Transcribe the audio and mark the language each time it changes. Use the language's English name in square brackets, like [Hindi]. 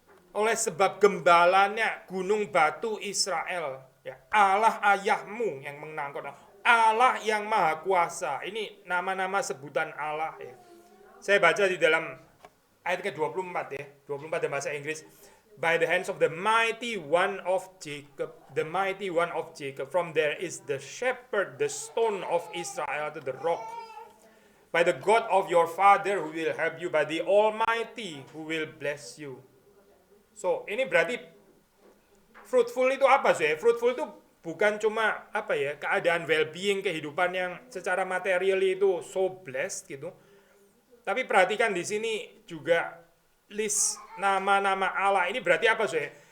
[Indonesian] Oleh sebab gembalanya gunung batu Israel ya, Allah ayahmu yang menangkut, Allah yang maha kuasa. Ini nama-nama sebutan Allah ya. Saya baca di dalam ayat ke-24 ya, 24 dalam bahasa Inggris. [English] By the hands of the mighty one of Jacob, the mighty one of Jacob, from there is the shepherd, the stone of Israel to the rock. By the God of your father who will help you, by the Almighty who will bless you. So, [Indonesian] ini berarti fruitful itu apa sih? Fruitful itu bukan cuma apa ya, keadaan well-being, kehidupan yang secara material itu [English] so blessed [Indonesian] gitu. Tapi perhatikan di sini juga list nama-nama Allah. Ini berarti apa sih?